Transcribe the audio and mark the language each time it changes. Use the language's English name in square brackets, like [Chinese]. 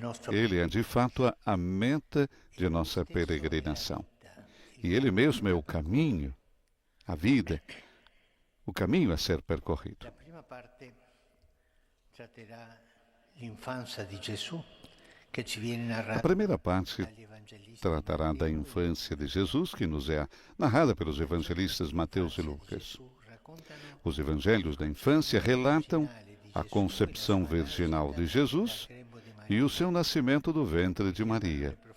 [Portuguese] Ele é, de fato, a meta de nossa peregrinação. E Ele mesmo é o caminho, a vida, o caminho a ser percorrido. [Italian] A prima parte tratterà l'infanzia di Gesù, che ci viene narrata. [Portuguese] A primeira parte tratará da infância de Jesus, que nos é narrada pelos evangelistas Mateus e Lucas. Os evangelhos da infância relatam a concepção virginal de Jesus e o seu nascimento do ventre de Maria.